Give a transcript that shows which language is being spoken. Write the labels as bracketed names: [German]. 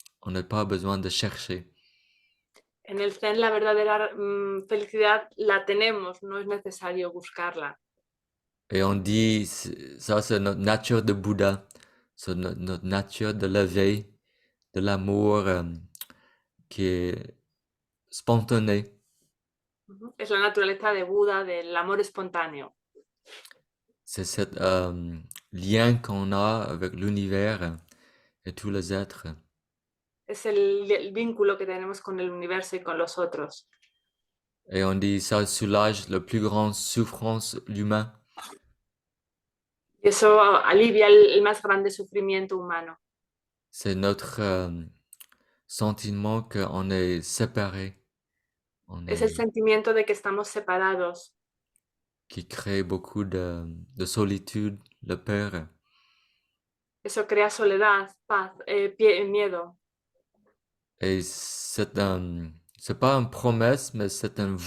[French] On n'a pas besoin de chercher. [Spanish] En el Zen la verdadera felicidad la tenemos, no es necesario buscarla. [French] Et on dit, ça c'est notre nature de Bouddha, c'est notre nature de l'éveil, de l'amour qui est spontané. [Spanish] Es la naturaleza de Buda, del amor espontáneo. [French] C'est ce lien qu'on a avec l'univers et tous les êtres. [Spanish] es el vínculo que tenemos con el universo y con los otros. [French] Et on dit ça soulage la plus grande souffrance de l'humain. [Spanish] Y eso alivia el más grande sufrimiento humano. [French] C'est notre sentiment qu'on est séparé. [Spanish] Es el sentimiento de que estamos separados, [French] Qui crée beaucoup de solitude, de peur. [Spanish] eso crea soledad, paz, miedo. [French] Et c'est pas une promesse, mais c'est une